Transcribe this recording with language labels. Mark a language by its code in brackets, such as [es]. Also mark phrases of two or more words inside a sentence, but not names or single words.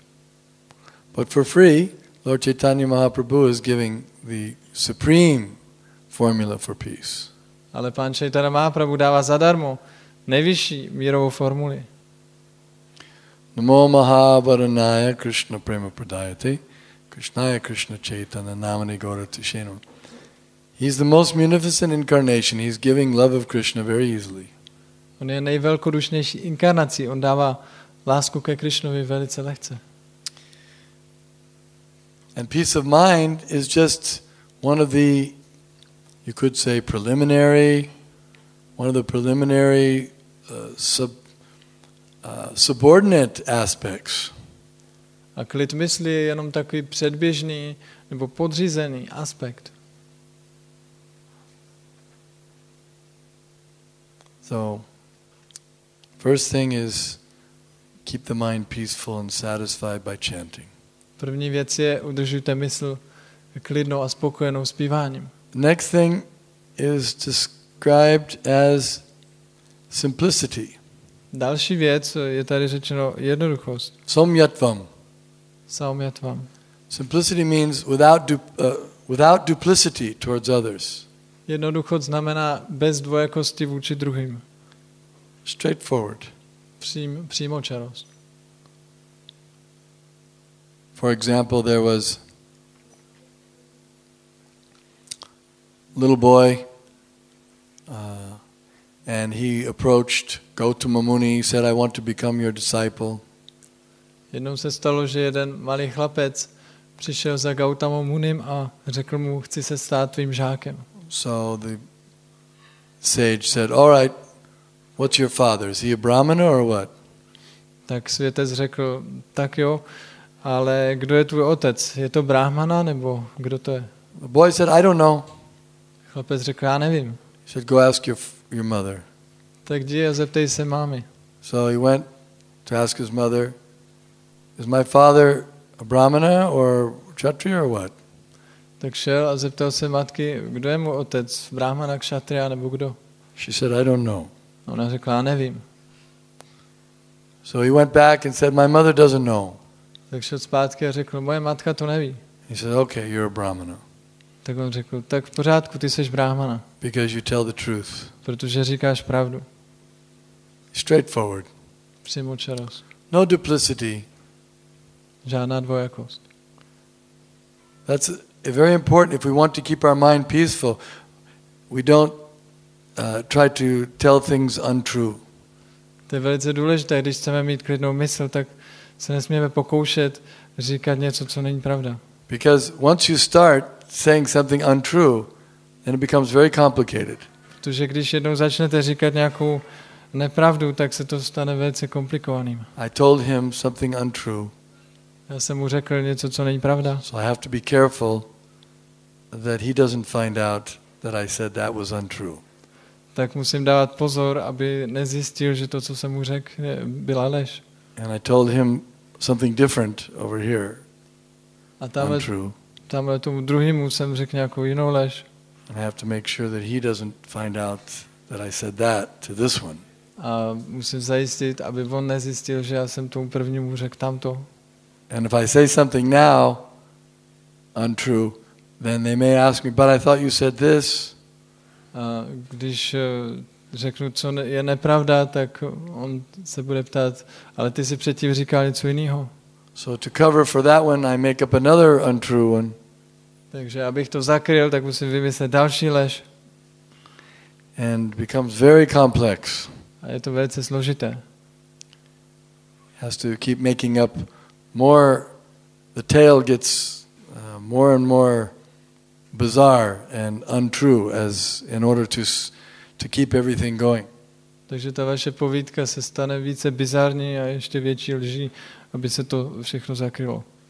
[en] But for free, Lord Chaitanya Mahaprabhu is giving the supreme formula for peace. [cs] Ale Pán Chaitanya Mahaprabhu dává zadarmo nejvyšší mírovou formuli. [sa] Namo Mahabaranaya Krishna Prema Pradayate Krishnaya Krishna Chaitanya Namani Gaurati Shenu. [en] He's the most munificent incarnation. He's giving love of Krishna very easily. [cs] On je nejvelkodušnější inkarnací. On dává lásku ke Krishnovi velice lehce. [en] And peace of mind is just one of the, you could say, one of the preliminary subordinate aspects. [cs] A klid mysli je jenom takový předběžný nebo podřízený aspekt. [en] So, first thing is keep the mind peaceful and satisfied by chanting. [cs] První věc je udržujte mysl klidnou a spokojenou zpíváním. [en] Next thing is described as simplicity. [cs] Další věc je tady řečeno jednoduchost. [sa] Saumyatvam. Saumyatvam. [en] Simplicity means without duplicity towards others. [cs] Jednoduchost znamená bez dvojakosti vůči druhým. [en] Straightforward. [cs] Přímočarost. [en] For example, there was a little boy and he approached Gautama Muni. He said, I want to become your disciple. [cs] Jednou se stalo, že jeden malý chlapec přišel za Gautamou Munim a řekl mu, chci se stát tvým žákem. [en] So the sage said, all right, what's your father? Is he a brahmana or what? [cs] Tak světec řekl, tak jo, ale kdo je tvůj otec? Je to brahmana nebo kdo to je? [en] The boy said, I don't know. [cs] Chlapec řekl, já nevím. [en] He said, go ask your mother. [cs] Tak jdi a zeptej se mámy. [en] So he went to ask his mother, is my father a brahmana or kshatriya or what? [cs] Tak šel a zeptal se matky, kdo je můj otec, brahmana, kshatriya nebo kdo? [en] She said, I don't know. [cs] Ona řekla, já nevím. [en] So he went back and said, my mother doesn't know. [cs] Tak šel zpátky a řekl, moje matka to neví. [en] He said, okay, you're a brahmana. [cs] Tak on řekl, tak v pořádku, ty jsi brahmana. [en] Because you tell the truth. [cs] Protože říkáš pravdu. [en] Straightforward. [cs] Přímočarost. [en] No duplicity. [cs] Žádná dvojakost. [en] That's very important. If we want to keep our mind peaceful, we don't try to tell things untrue. [cs] To je velice důležité, když chceme mít klidnou mysl, tak se nesmíme pokoušet říkat něco, co není pravda. [en] Because once you start saying something untrue, then it becomes very complicated. [cs] Protože když jednou začnete říkat nějakou nepravdu, tak se to stane velice komplikovaným. [en] I told him something untrue. [cs] Já jsem mu řekl něco, co není pravda. [en] So I have to be careful that he doesn't find out that I said that was untrue. [cs] Tak musím dávat pozor, aby nezjistil, že to, co jsem mu řekl, byla lež. [en] And I told him something different over here. [cs] A tamhle tomu druhému jsem řekl nějakou jinou lež. [en] And I have to make sure that he doesn't find out that I said that to this one. [cs] A musím zajistit, aby on nezjistil, že já jsem tomu prvnímu řekl tamto. [en] And if I say something now untrue, then they may ask me, but I thought you said this. [cs] A když řeknu, co je nepravda, tak on se bude ptát, ale ty si předtím říkal něco jiného. [en] So to cover for that one, I make up another untrue one. [cs] Takže abych to zakryl, tak musím vymyslet další lež. [en] And it becomes very complex. [cs] A je to velice složité. [en] Has to keep making up more, the tale gets more and more bizarre and untrue as in order to keep everything going. [cs] Takže ta vaše povídka se stane více bizarní a ještě větší lží, aby se to všechno zakrylo.